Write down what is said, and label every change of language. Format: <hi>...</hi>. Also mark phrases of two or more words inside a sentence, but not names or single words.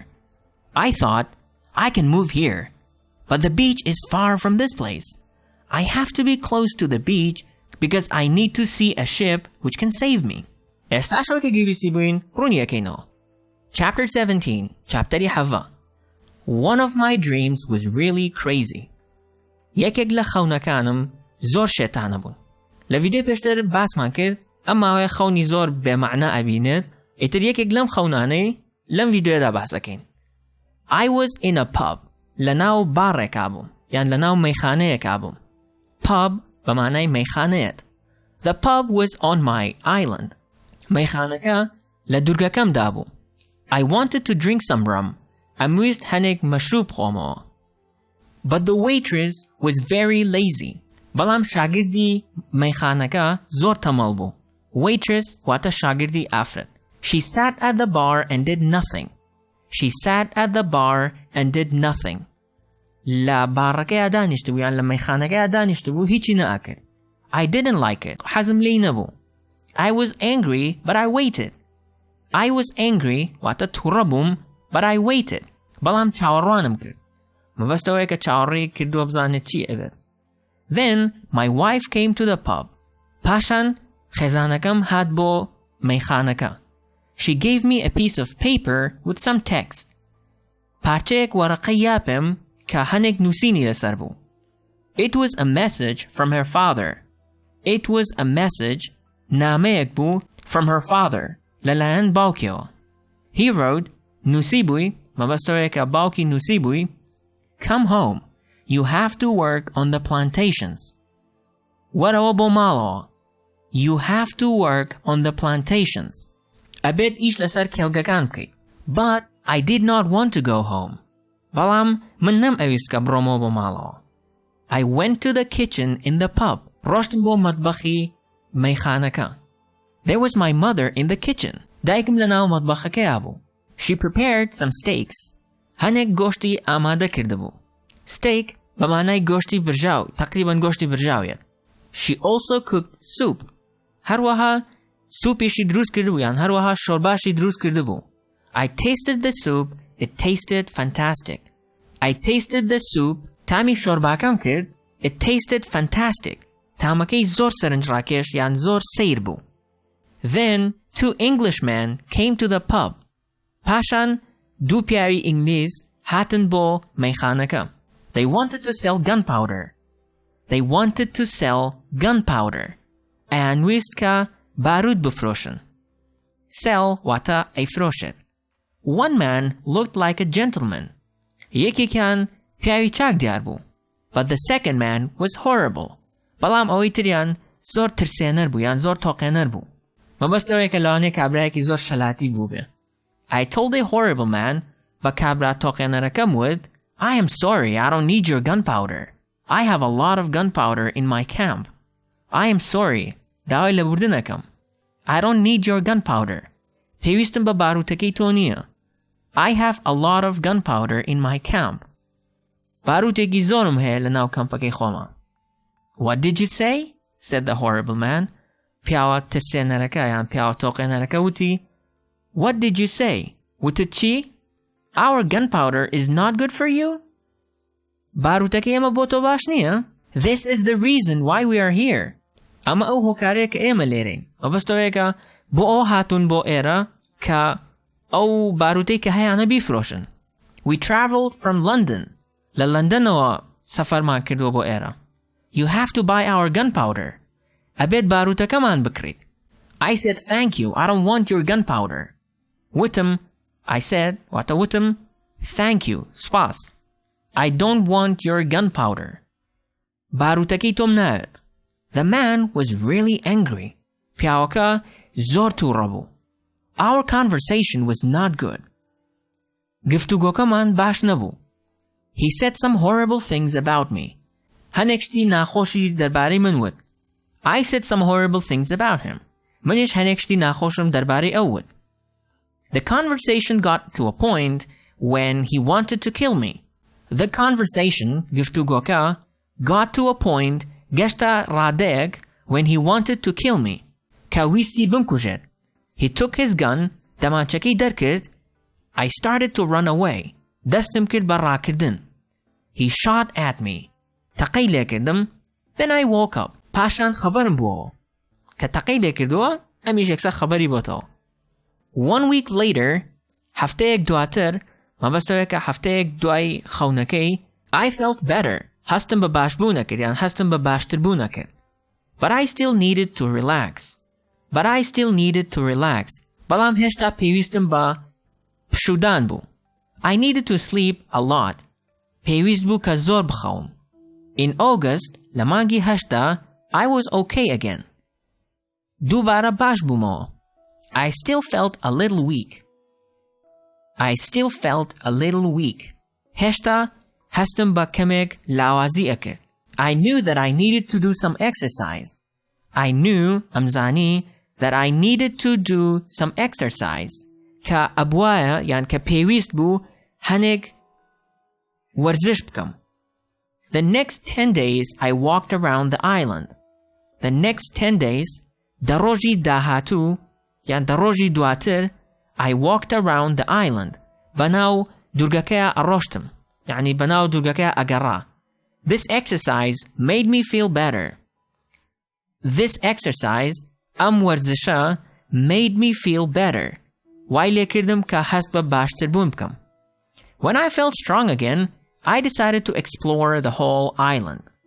<en>I thought, I can move here. But the beach is far from this place. I have to be close to the beach because I need to see a ship which can save me. Chapter 17. Chapter Hava. One of my dreams was really crazy.</en> <ckb>یەکێک لە خەونەکانم زۆر شێتانە بوون. لە ڤیدیۆ پێشتر باسمان کرد ئەماوەیە خەونی زۆر بێمەعنە ئەبینێت. ئیتر یەکێک لەم خەونانەی لەم ڤیدیۆدا باسەکەین.</ckb> <en>I was in a pub.</en> <ckb>لەناو بارێکا بووم یان لەناو مەیخانەیەکا بووم. Pub بە مانای مەیخانەیەت.</ckb> <en>The pub was on my island.</en> <ckb>مەیخانەکە لە دوورگەکەمدا بوو.</ckb> <en>I wanted to drink some rum.</en> <ckb>ئەمویست هەنێک مەشروب خۆمەوە.</ckb> <en>But the waitress was very lazy.</en> <ckb>بەڵام شاگردی مەیخانەکە زۆر تەمەڵ بوو. Waitress واتە شاگردی ئافرەت.</ckb> <en>She sat at the bar and did nothing. She sat at the bar and did nothing.</en> <ckb>لە بارەکەیە دانیشت بوو یان لە مەیخانەکەیە دانیشت بوو هیچی نەئەکرد.</ckb> <en>I didn't like it.</en> <ckb>حەزم لێی نەبوو.</ckb> <en>I was angry, but I waited. I was angry</en> <ckb>واتە تووڕە بووم,</ckb> <en>but I waited.</en> <ckb>بەڵام چاوەڕوانم کرد. مەبەستەوەیە کە چاوەڕێی کردووە بزانێت چی ئەبێت.</ckb> <en>Then my wife came to the pub.</en> <ckb>پاشان خێزانەکەم هات بۆ مەیخانەکە.</ckb> <en>She gave me a piece of paper with some text.</en> <ckb>پارچەیەک وەرەقەی یاپێم کە هەنێک نووسینی لەسەر بوو.</ckb> <en>It was a message from her father. It was a message,</en> <ckb>نامەیەک بوو,</ckb> <en>from her father,</en> <ckb>لەلایەن باوکیەوە.</ckb> <en>He wrote,</en> <ckb>نووسی بووی, مەبەستەوەیە کە باوکی نووسی بووی,</ckb> <en>"Come home. You have to work on the plantations."</en> <ckb>وەرەوە بۆ ماڵەوە.</ckb> <en>You have to work on the plantations.</en> <ckb>ئەبێت ئیش لەسەر کێڵگەکان بکەیت.</ckb> <en>But I did not want to go home.</en> <ckb>بەڵام من نەمەویست کە بڕۆمەوە بۆ ماڵەوە.</ckb> <en>I went to the kitchen in the pub.</en> <ckb>ڕۆشتم بۆ مەتبەخی مەیخانەکە.</ckb> <en>There was my mother in the kitchen.</en> <ckb>دایکم لەناو مەتبەخەکەیا بوو.</ckb> <en>She prepared some steaks.</en> <ckb>هەنێک گۆشتی ئامادە کردبوو. Steak بە مانای گۆشتی برژاو، تقریباً گۆشتی برژاویت.</ckb> <en>She also cooked soup.</en> <ckb>هەروەها سوپیشی دروست کردبوو یان هەروەها شۆرباشی دروست کردبوو.</ckb> <en>I tasted the soup. It tasted fantastic. I tasted the soup.</en> <ckb>تامی شۆرباکەم کرد.</ckb> <en>It tasted fantastic.</en> <ckb>تامەکەی زۆر سەرنجڕاکێش یان زۆر سەیر بوو.</ckb> <en>Then 2 Englishmen came to the pub.</en> <ckb>پاشان دوو پیاوی ئینگلیز هاتن بۆ مەیخانەکە.</ckb> <en>They wanted to sell gunpowder. They wanted to sell gunpowder.</en> <ckb>ئەیان ویست کە بارود بفرۆشن. Sell واتە ئەیفرۆشێت.</ckb> <en>One man looked like a gentleman.</en> <ckb>یەکێکیان پیاوی چاک دیار بوو.</ckb> <en>But the second man was horrible.</en> <ckb>بەڵام ئەوەی تریان زۆر ترسێنەر بوو یان زۆر تۆقێنەر بوو. مەبەستەوەی کە لەوانەیە کابرایەکی زۆر شەلاتی بوو بێ.</ckb> <en>I told a horrible man</en> <ckb>بە کابرا تۆقێنەرەکەم وت</ckb> <en>I am sorry, I don't need your gunpowder. I have a lot of gunpowder in my camp. I am sorry.</en> <ckb>داوای لەبوردنەکەم.</ckb> <en>I don't need your gunpowder.</en> <ckb>پێویستم بە باروتەکەی تۆ نییە.</ckb> <en>I have a lot of gunpowder in my camp.</en> <ckb>باروتێکی زۆرم هەیە لە ناو کەمپەکەی خۆمە.</ckb> <en>What did you say? said the horrible man.</en> <ckb>پیاوە ترسێنەرەکە یان پیاوە تۆقێنەرەکە وتی</ckb> <en>What did you say?</en> <ckb>وتت چی؟</ckb> <en>Our gunpowder is not good for you?</en> <ckb>باروتەکەی ئێمە بۆ تۆ باش نییە؟</ckb> <en>This is the reason why we are here.</en> <ckb>ئەمە ئەو هۆکارەیە کە ئێمە لێرەین. مەبەستەوەیەکە بۆ ئەو هاتوون بۆ ئێرە کە ئەو باروتەی کە هەیانە بیفرۆشن.</ckb> <en>We traveled from London.</en> <ckb>لە لەندەنەوە سەفەرمان کردووە بۆ ئێرە.</ckb> <en>You have to buy our gunpowder.</en> <ckb>ئەبێت باروتەکەمان بکڕیت.</ckb> <en>I said thank you. I don't want your gunpowder.</en> <ckb>وتم</ckb> <en>I said</en> <ckb>واتە وتم</ckb> <en>thank you.</en> <ckb>سوپاس.</ckb> <en>I don't want your gunpowder.</en> <ckb>باروتەکەی تۆم ناوێت.</ckb> <en>The man was really angry.</en> <ckb>پیاوەکە زۆر تووڕە بوو.</ckb> <en>Our conversation was not good.</en> <ckb>گفتوگۆکەمان باش نەبوو.</ckb> <en>He said some horrible things about me.</en> <ckb>هەنێک شتی ناخۆشی دەربارەی من وت.</ckb> <en>I said some horrible things about him.</en> <ckb>منیش هەنێک شتی ناخۆشم دەربارەی ئەو وت.</ckb> <en>The conversation got to a point when he wanted to kill me. The conversation, گفتوگۆکە, got to a point,</en> <ckb>گەشتە ڕادەیەک,</ckb> <en>when he wanted to kill me.</en> <ckb>کە ویستی بمکوژێت.</ckb> <en>He took his gun,</en> <ckb>دەمانچەکەی دەرکرد.</ckb> <en>I started to run away.</en> <ckb>دەستم کرد بە ڕاکردن.</ckb> <en>He shot at me.</en> <ckb>تەقەی لێکردم.</ckb> <en>Then I woke up.</en> <ckb>پاشان خەبەرم بووەوە. کە تەقەی لێکردووە ئەمیش یەکسەر خەبەری بۆتەوە.</ckb> <en>1 week later,</en> <ckb>هەفتەیەک دواتر, مەبەستەوەیە کە هەفتەیەک دوای خەونەکەی,</ckb> <en>I felt better.</en> <ckb>هەستم بە باشبوو نەکرد یان هەستم بە باشتربوو نەکرد.</ckb> <en>But I still needed to relax.</en> <ckb>بەڵام هێشتا پێویستم بە پشودان بوو.</ckb> <en>I needed to sleep a lot.</en> <ckb>پێویست بوو کە زۆر بخەوم.</ckb> <en>In August,</en> <ckb>لە مانگی هەشتا,</ckb> <en>I was okay again.</en> <ckb>دووبارە باش بوومەوە.</ckb> <en>I still felt a little weak.</en> <ckb>هێشتا هەستم بە کەمێک لاوازی ئەکرد.</ckb> <en>I knew that I needed to do some exercise. ئەمزانی that I needed to do some exercise.</en> <ckb>کە ئەبوایە یان کە پێویست بوو هەنێک وەرزش بکەم.</ckb> <en>The next 10 days I walked around the island. The next 10 days,</en> <ckb>دەڕۆژی داهاتوو یان دەڕۆژی دواتر,</ckb> <en>I walked around the island.</en> <ckb>بەناو دورگەکەیە ئەڕۆشتم. یعنی بەناو دورگەکەیە ئەگەڕا.</ckb> <en>This exercise made me feel better.</en> <ckb>ئەم وەرزشە</ckb> <en>made me feel better.</en> <ckb>وای لێکردم کە هەست بە باشتربوون بکەم.</ckb> <en>When I felt strong again, I decided to explore the whole island.</en>